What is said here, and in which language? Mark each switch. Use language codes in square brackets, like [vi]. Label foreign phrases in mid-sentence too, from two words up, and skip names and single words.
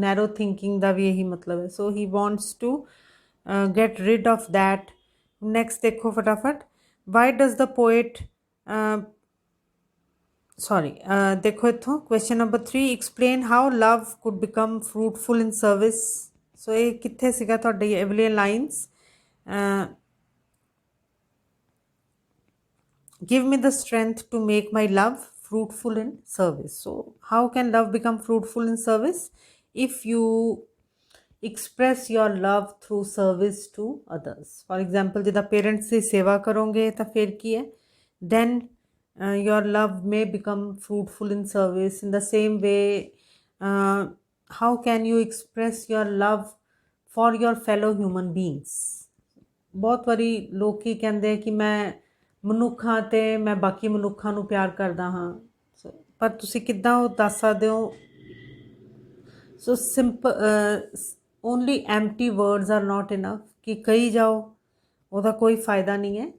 [en] narrow thinking [pa] ਦਾ ਵੀ ਇਹੀ ਮਤਲਬ ਹੈ। [en] so he wants to get rid of that. ਨੈਕਸਟ [pa] ਦੇਖੋ ਫਟਾਫਟ, [en] why does the poet sorry [pa] ਦੇਖੋ ਇੱਥੋਂ [en] question number 3, explain how love could become fruitful in service. [pa] ਸੋ ਇਹ ਕਿੱਥੇ ਸੀਗਾ ਤੁਹਾਡੀ ਇਹ ਵਾਲੀਆਂ ਲਾਈਨਸ? [en] give me the strength to make my love fruitful in service. So how can love become fruitful in service? If you express your love through service to others. For example, [pa] ਜਿੱਦਾਂ parents ਦੀ ਸੇਵਾ ਕਰੋਗੇ ਤਾਂ ਫਿਰ ਕੀ ਹੈ? [en] Then your love may become fruitful in service. In the same way, how can you express your love for your fellow human beings? [pa] ਬਹੁਤ ਵਾਰੀ ਲੋਕ ਕੀ ਕਹਿੰਦੇ ਕਿ ਮੈਂ ਮਨੁੱਖਾਂ ਤੇ ਮੈਂ ਬਾਕੀ ਮਨੁੱਖਾਂ ਨੂੰ ਪਿਆਰ ਕਰਦਾ ਹਾਂ, ਪਰ ਤੁਸੀਂ ਕਿੱਦਾਂ ਉਹ ਦੱਸ ਸਕਦੇ ਹੋ? [en] so simple only empty words are not enough [pa] ਕਿ ਕਹੀ ਜਾਓ, ਉਹਦਾ ਕੋਈ ਫਾਇਦਾ ਨਹੀਂ ਹੈ।